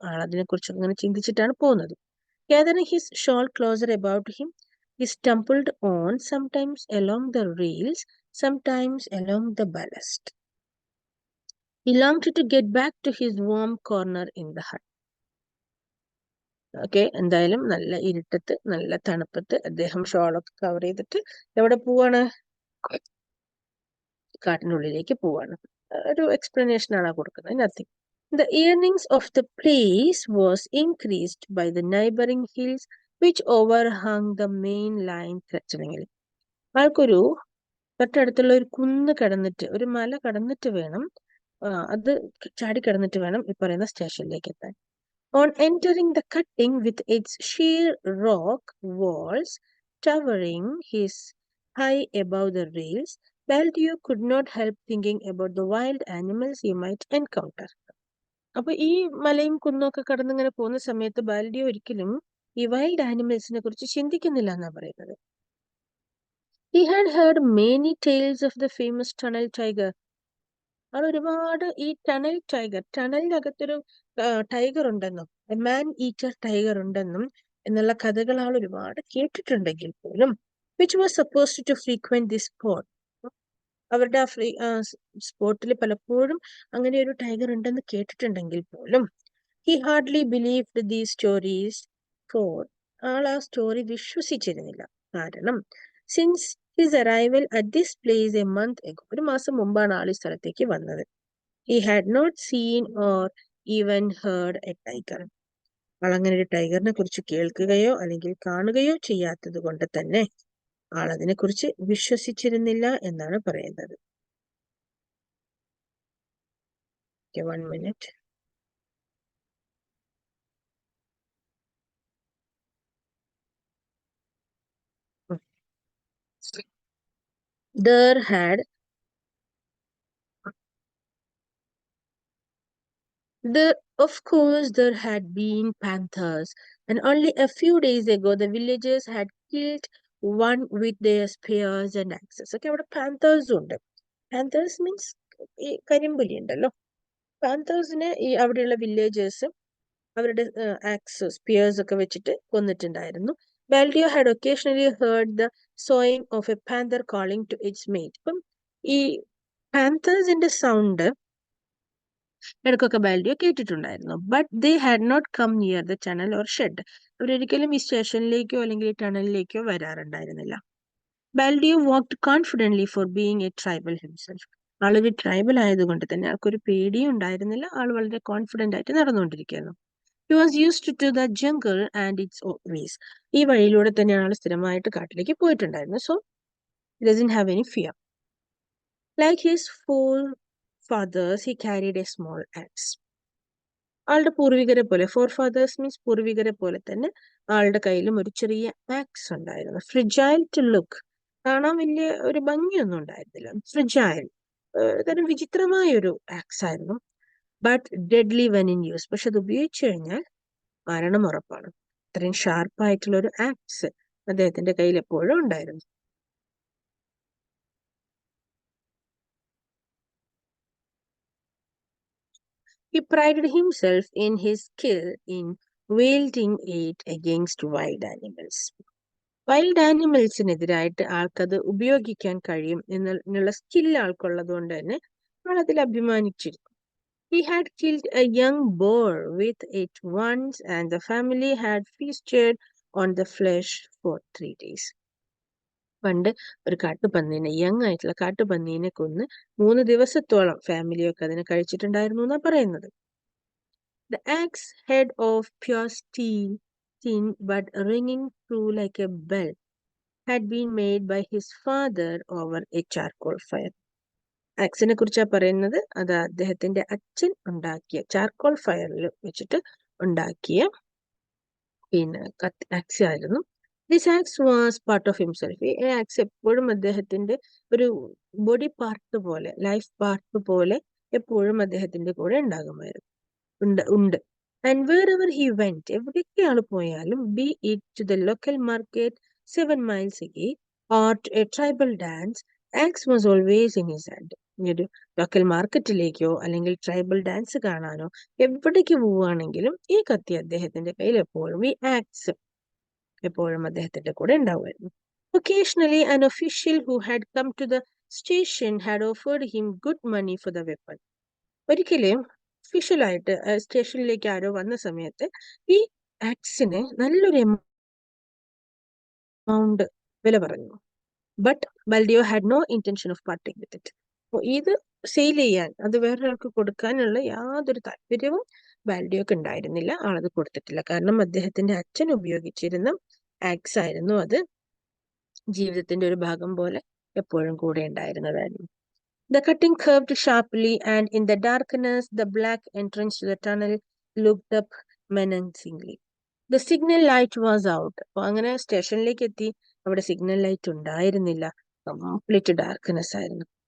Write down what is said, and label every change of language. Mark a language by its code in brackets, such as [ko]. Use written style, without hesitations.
[ml] ആളതിനെ കുറിച്ച് അങ്ങനെ ചിന്തിച്ചിട്ടാണ് പോകുന്നത്. [en] Gathering his shawl closer about him, he stumbled on, sometimes along the rails, sometimes along the ballast. He longed to get back to his warm corner in the hut. [ml] Okay, എന്തായാലും നല്ല ഇരുട്ടത്ത്, നല്ല തണുപ്പത്ത് അദ്ദേഹം ഷോളൊക്കെ cover ചെയ്തിട്ട് എവിടെ പോവാണ്? കാട്ടിനുള്ളിലേക്ക് പോവാണ്. ഒരു എക്സ്പ്ലനേഷൻ ആണ് കൊടുക്കുന്നത്, nothing. [en] The earnings of the place was increased by the neighboring hills which overhung the main line threateningly. [ml] ആൾക്കൊരു തൊട്ടടുത്തുള്ള ഒരു കുന്ന് കടന്നിട്ട്, ഒരു മല കടന്നിട്ട് വേണം, അത് ചാടി കടന്നിട്ട് വേണം ഈ പറയുന്ന സ്റ്റേഷനിലേക്ക് എത്താൻ. [en] On entering the cutting with its sheer rock walls towering high above the rails, Baltio could not help thinking about the wild animals he might encounter. [ml] അപ്പൊ ഈ മലയും കുന്നൊക്കെ കടന്നിങ്ങനെ പോകുന്ന സമയത്ത് ബാൽഡിയോ ഒരിക്കലും ഈ വൈൽഡ് ആനിമൽസിനെ കുറിച്ച് ചിന്തിക്കുന്നില്ല എന്നാ പറയുന്നത്. [en] He had heard many tales of the famous tunnel tiger. [ml] ആൾ ഒരുപാട് ഈ ടണലിനകത്തൊരു ടൈഗർ ഉണ്ടെന്നും, മാൻ ഈറ്റർ ടൈഗർ ഉണ്ടെന്നും എന്നുള്ള കഥകൾ ആൾ ഒരുപാട് കേട്ടിട്ടുണ്ടെങ്കിൽ പോലും, [en] which was supposed to frequent the spot, [ml] അവരുടെ ആ സ്പോട്ടിൽ പലപ്പോഴും അങ്ങനെ ഒരു ടൈഗർ ഉണ്ടെന്ന് കേട്ടിട്ടുണ്ടെങ്കിൽ പോലും, [en] he hardly believed these stories, for [ml] ആൾ ആ സ്റ്റോറി വിശ്വസിച്ചിരുന്നില്ല. [en] കാരണം since his arrival at this place a month ago, [ml] ഒരു മാസം മുമ്പാണ് ആൾ ഈ സ്ഥലത്തേക്ക് വന്നത്, [en] he had not seen or even heard a tiger. [ml] ആൾ അങ്ങനെ ഒരു ടൈഗറിനെ കുറിച്ച് കേൾക്കുകയോ അല്ലെങ്കിൽ കാണുകയോ ചെയ്യാത്തത് കൊണ്ട് തന്നെ ആൾ അതിനെ കുറിച്ച് വിശ്വസിച്ചിരുന്നില്ല എന്നാണ് പറയുന്നത്. [en] Okay, 1 minute. There had of course there had been panthers, and only a few days ago the villagers had killed one with their spears and axes. [ml] Okay, അവിടെ പാന്തേഴ്സ് ഉണ്ട്. പാന്തേഴ്സ് മീൻസ് ഈ കരിമ്പുലി ഉണ്ടല്ലോ. പാന്തേഴ്സിനെ ഈ അവിടെയുള്ള വില്ലേജേഴ്സ് അവരുടെ ax, spheres ഒക്കെ വെച്ചിട്ട് കൊന്നിട്ടുണ്ടായിരുന്നു. [en] Baltio had occasionally heard the sawing of a panther calling to its mate. [ml] അപ്പം ഈ പാന്തേഴ്സിന്റെ സൗണ്ട് ഇടയ്ക്കൊക്കെ ബാൽഡിയോ കേട്ടിട്ടുണ്ടായിരുന്നു. [en] But they had not come near the tunnel or shed. [ml] അവരൊരിക്കലും ഈ സ്റ്റേഷനിലേക്കോ അല്ലെങ്കിൽ ഈ ടണലിലേക്കോ വരാറുണ്ടായിരുന്നില്ല. [en] Baldeo walked confidently for being a tribal himself. [ml] ആളൊരു tribal ആയതുകൊണ്ട് തന്നെ ആൾക്കൊരു പേടിയും ഉണ്ടായിരുന്നില്ല. ആൾ വളരെ കോൺഫിഡന്റ് ആയിട്ട് നടന്നുകൊണ്ടിരിക്കുന്നു. [en] He was used to the jungle and its ways. [ml] ഈ വഴിയിലൂടെ തന്നെയാണ് ആൾ സ്ഥിരമായിട്ട് കാട്ടിലേക്ക് പോയിട്ടുണ്ടായിരുന്നത്. [en] So He doesn't have any fear. Like his forefathers, he carried a small axe. [ml] ആളുടെ പൂർവികരെ പോലെ, ഫോർ ഫാദേഴ്സ് മീൻസ് പൂർവികരെ പോലെ തന്നെ ആളുടെ കയ്യിലും ഒരു ചെറിയ ആക്സ് ഉണ്ടായിരുന്നു. [en] fragile to look, [ml] കാണാൻ വലിയ ഒരു ഭംഗിയൊന്നും ഉണ്ടായിരുന്നില്ല. ഫ്രിജൈൽ, തരം വിചിത്രമായ ഒരു ആക്സ് ആയിരുന്നു. [en] but deadly when in use, [ml] പക്ഷെ അത് ഉപയോഗിച്ചു കഴിഞ്ഞാൽ മരണം ഉറപ്പാണ്. ഇത്രയും ഷാർപ്പായിട്ടുള്ള ഒരു ആക്സ് അദ്ദേഹത്തിന്റെ കയ്യിൽ എപ്പോഴും ഉണ്ടായിരുന്നു. [en] He prided himself in his skill in wielding it against wild animals. [ml] Wild ആനിമൽസിനെതിരായിട്ട് ആൾക്കത് ഉപയോഗിക്കാൻ കഴിയും എന്നുള്ള സ്കിൽ ആൾക്കുള്ളത് കൊണ്ട് തന്നെ ആൾ അതിൽ അഭിമാനിച്ചിരുന്നു. [en] He had killed a young boar with it once and the family had feasted on the flesh for 3 days. [ml] പണ്ട് ഒരു കാട്ടുപന്നീനെ, young ആയിട്ടുള്ള കാട്ടുപന്നീനെ കൊന്ന് 3 ദിവസത്തോളം ഫാമിലിയൊക്കെ അതിനെ കഴിച്ചിട്ടുണ്ടായിരുന്നു എന്നാ പറയുന്നത്. [en] The axe head of pure steel, thin but ringing through like a bell, had been made by his father over a charcoal fire. [ml] ആക്സിനെ കുറിച്ചാ പറയുന്നത്. അത് അദ്ദേഹത്തിന്റെ അച്ഛൻ ഉണ്ടാക്കിയ ചാർക്കോൾ ഫയറിൽ വെച്ചിട്ട് ഉണ്ടാക്കിയ പിന്നെ ആക്സ് ആയിരുന്നു. [en] This axe was part of himself. [ml] ഈ ആക്സ് എപ്പോഴും അദ്ദേഹത്തിന്റെ ഒരു ബോഡി പാർട്ട് പോലെ, ലൈഫ് പാർട്ട് പോലെ എപ്പോഴും അദ്ദേഹത്തിന്റെ കൂടെ ഉണ്ടാകുമായിരുന്നു, ഉണ്ട്. [en] And wherever he went, [ml] എവിടേക്ക് ആൾ പോയാലും, [en] be it to the local market 7 miles away or to a tribal dance, axe was always in his hand. [ml] ഒരു ലോക്കൽ മാർക്കറ്റിലേക്കോ അല്ലെങ്കിൽ ട്രൈബൽ ഡാൻസ് കാണാനോ എവിടേക്ക് പോവുകയാണെങ്കിലും ഈ കത്തി അദ്ദേഹത്തിന്റെ കയ്യിൽ എപ്പോഴും, ഈ ആക്സ് എപ്പോഴും അദ്ദേഹത്തിന്റെ കൂടെ ഉണ്ടാവുമായിരുന്നു. [en] Occasionally an official who had come to the station had offered him good money for the weapon. [ml] ഒരിക്കലും ഒഫീഷ്യലായിട്ട് സ്റ്റേഷനിലേക്ക് ആരോ വന്ന സമയത്ത് ഈ ആക്സിന് നല്ലൊരു എമൗണ്ട് വില പറഞ്ഞു. [en] But Baldeo had no intention of parting with it. [ml] ഇത് സെയിൽ ചെയ്യാൻ, അത് വേറൊരാൾക്ക് കൊടുക്കാനുള്ള യാതൊരു താല്പര്യവും ബാൽഡിയോക്ക് ഉണ്ടായിരുന്നില്ല. ആളത് കൊടുത്തിട്ടില്ല. കാരണം അദ്ദേഹത്തിന്റെ അച്ഛൻ ഉപയോഗിച്ചിരുന്ന ആക്സ് ആയിരുന്നു അത്. ജീവിതത്തിന്റെ ഒരു ഭാഗം പോലെ എപ്പോഴും കൂടെ ഉണ്ടായിരുന്നതായിരുന്നു. [en] The cutting curved sharply, and in the darkness, the black entrance to the tunnel looked up menacingly. The signal light was out. [ml] അപ്പോൾ അങ്ങനെ സ്റ്റേഷനിലേക്ക് എത്തി. അവിടെ സിഗ്നൽ ലൈറ്റ് ഉണ്ടായിരുന്നില്ല. കംപ്ലീറ്റ് ഡാർക്ക്നെസ് ആയിരുന്നു.